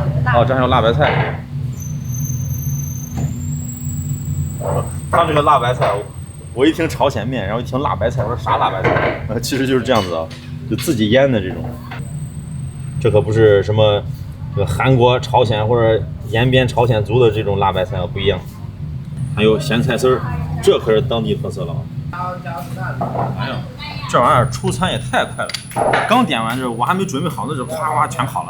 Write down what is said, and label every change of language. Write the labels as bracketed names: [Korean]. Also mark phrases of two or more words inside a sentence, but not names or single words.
[Chinese] 哦，这还有辣白菜。他这个辣白菜，我一听朝鲜面，然后一听辣白菜，我说啥辣白菜？其實就是這樣子啊，就自己醃的這種。這可不是什麼韓國、朝鮮或者延邊朝鮮族的這種辣白菜不一樣。還有鹹菜絲兒，這可是當地特色了啊！哎呀，這玩意兒出餐也太快了，剛點完這我還沒準備好，那就嘩嘩全跑了。